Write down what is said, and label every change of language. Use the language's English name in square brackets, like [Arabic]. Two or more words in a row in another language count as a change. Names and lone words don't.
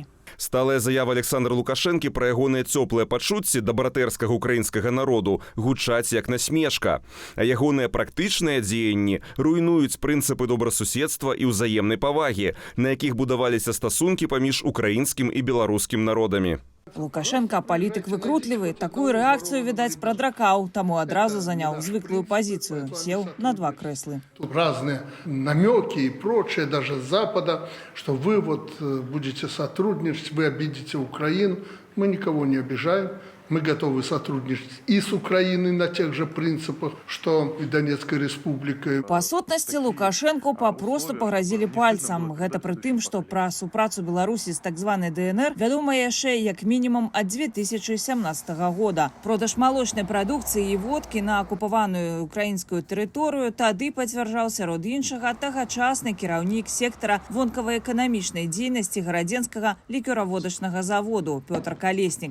[Belarusian] Сталая заява Александра Лукашэнкі пра ягоныя цёплыя пачуцці да братэрскага ўкраінскага народу гучаць як насмешка, а ягоныя практычныя дзеянні руйнуюць прынцыпы добрасуседства і ўзаемнай павагі, на якіх будаваліся стасункі паміж украінскім і беларускім народамі. Лукашенко палітык выкрутлівы, такую рэакцыю, відаць, прадракаў, таму адразу заняў звыклую пазіцыю, сеў на 2 крэслы. [Russian] Тут разные намеки и прочее, даже с Запада, что вы вот будете сотрудничать, вы обидите Украину. Мы никого не обижаем. Мы готовы сотрудничать и с Украиной на тех же принципах, что и Донецкой республикой. [Belarusian] Па сутнасці Лукашенко папросту пагразілі пальцам. Гэта пры тым, што пра супрацу Беларусі з так званай ДНР вядома яшчэ як мінімум ад 2017 года. Продаж малочнай прадукцыі і водкі на акупаваную украінскую тэрыторыю тады пацвярджаў сярод іншага тагачасны кіраўнік сектара вонкава-эканамічнай дзейнасці гарадзенскага лікёраводачнага заводу Пётр Калеснік.